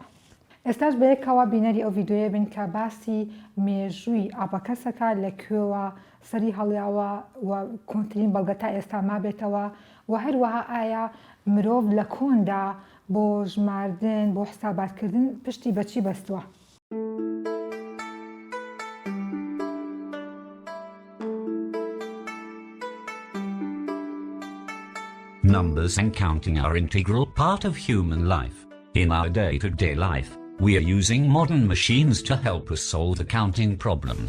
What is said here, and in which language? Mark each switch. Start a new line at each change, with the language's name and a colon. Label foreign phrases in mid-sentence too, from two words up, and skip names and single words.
Central Kurdish: ئێستاش بە یەکەوە بینەری ئەو ڤیدیۆیە بین کە باسی مێژووی ئابەکەسەکە لەکوێوە سەری هەڵیاوە و کۆنتترین بەڵگە تا ئێستا مابێتەوە و هەروەها ئایا مرۆڤ لە کۆندا بۆ ژماردن بۆ حساباتکردن پشتی بەچی بەستووە.
English: Numbers and counting are an integral part of human life. In our day-to-day life, we are using modern machines to help us solve the counting problems.